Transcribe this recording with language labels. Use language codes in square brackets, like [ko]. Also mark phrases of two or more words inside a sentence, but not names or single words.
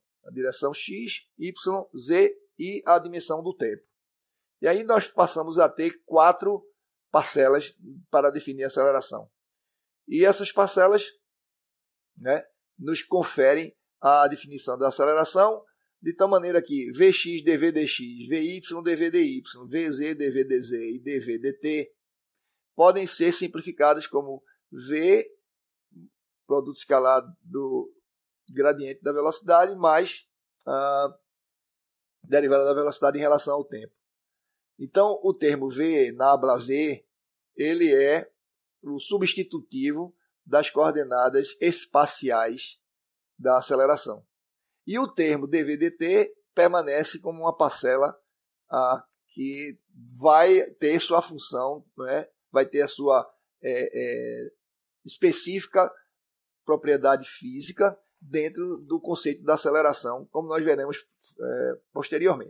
[pt] A direção x, y, z e a dimensão do tempo. E aí nós passamos a ter 4 parcelas para definir a aceleração. E essas parcelas, né, nos conferem a definição da aceleração, de tal maneira que Vx dv dx, Vy dv dy, Vz dv dz e dv dt podem ser simplificadas como V, produto escalar do gradiente da velocidade, mais a derivada da velocidade em relação ao tempo. Então, o termo V, nabla V, ele é o substitutivo das coordenadas espaciais da aceleração. E o termo dv/dt permanece como uma parcela que vai ter sua função, né? Vai ter a sua específica propriedade física dentro do conceito da aceleração, como nós veremos posteriormente.